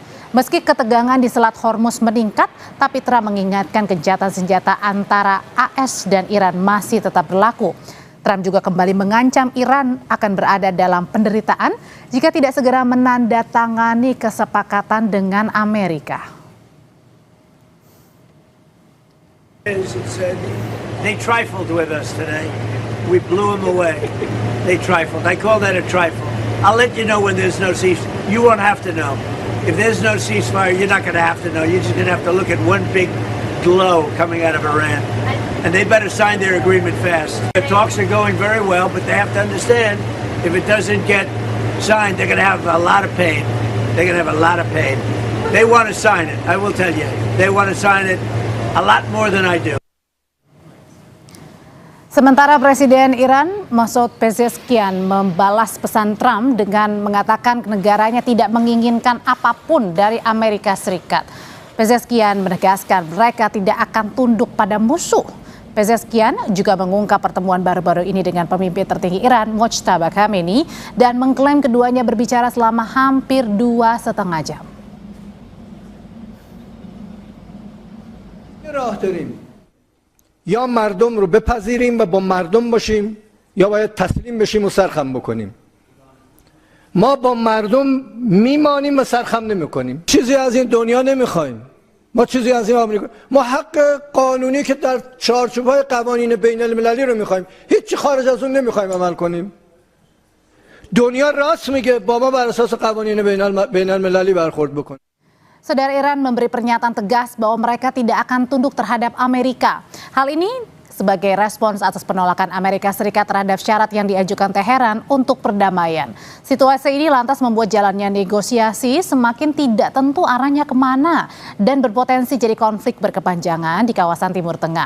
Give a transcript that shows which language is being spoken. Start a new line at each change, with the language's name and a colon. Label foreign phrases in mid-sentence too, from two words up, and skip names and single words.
Indonesian: Meski ketegangan di Selat Hormuz meningkat, tapi Trump mengingatkan gencatan senjata antara AS dan Iran masih tetap berlaku. Trump juga kembali mengancam Iran akan berada dalam penderitaan jika tidak segera menandatangani kesepakatan dengan Amerika.
English: They trifled with us today. We blew them away. They trifled. I call that a trifle. I'll let you know when there's no ceasefire. You won't have to know. If there's no ceasefire, you're not going to have to know. You're just going to have to look at one big glow coming out of Iran. And they better sign their agreement fast. The talks are going very well, but they have to understand if it doesn't get signed, they're going to have a lot of pain. They're going to have a lot of pain. They want to sign it, I will tell you. They want to sign it a lot more than I do.
Indonesian: Sementara Presiden Iran Masoud Pezeshkian membalas pesan Trump dengan mengatakan negaranya tidak menginginkan apapun dari Amerika Serikat. Pezeshkian menegaskan mereka tidak akan tunduk pada musuh. Pezeshkian juga mengungkap pertemuan baru-baru ini dengan pemimpin tertinggi Iran Mojtaba Khamenei dan mengklaim keduanya berbicara selama hampir 2,5 jam.
Persian: راه داریم یا مردم رو بپذیریم و با مردم باشیم یا باید تسلیم بشیم و سرخم بکنیم. ما با مردم میمانیم و سرخم نمیکنیم. چیزی از این دنیا نمیخوایم. ما چیزی از این آمریکا، ما حق قانونی که در چارچوب‌های قوانین بین المللی رو میخوایم. هیچی خارج از اون نمیخوایم عمل کنیم. دنیا راست میگه با ما بر اساس قوانین بین المللی برخورد بکنیم.
Indonesian: Saudara, Iran memberi pernyataan tegas bahwa mereka tidak akan tunduk terhadap Amerika. Hal ini sebagai respons atas penolakan Amerika Serikat terhadap syarat yang diajukan Teheran untuk perdamaian. Situasi ini lantas membuat jalannya negosiasi semakin tidak tentu arahnya kemana dan berpotensi jadi konflik berkepanjangan di kawasan Timur Tengah.